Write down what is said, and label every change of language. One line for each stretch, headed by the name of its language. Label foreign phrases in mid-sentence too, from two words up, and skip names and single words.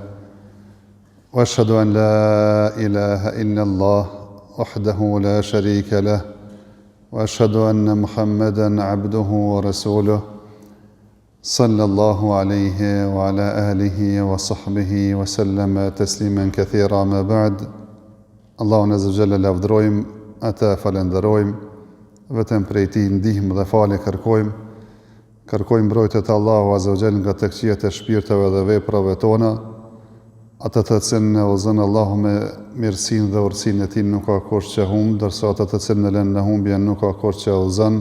Arabic: وأشهد أن لا إله إلا الله وحده لا شريك له. وأشهد أن محمدًا عبده ورسوله صلى الله عليه وعلى آله وصحبه وسلم تسليما كثيرا ما بعد.
Albanian: Allahun
Arabic: عز جل
Albanian: lavdërojmë, ata falenderojmë, vetëm prej tij ndihmë dhe falje kërkojmë mbrojtje të Allahu
Arabic: عز جل
Albanian: nga të këqijat e shpirteve dhe veprave tona, ata të cilën e udhëzon Allahu me mirësinë dhe urtësinë e tij nuk ka kush që humb, ndërsa ata të cilën e lën në humbje nuk ka kush që udhëzon.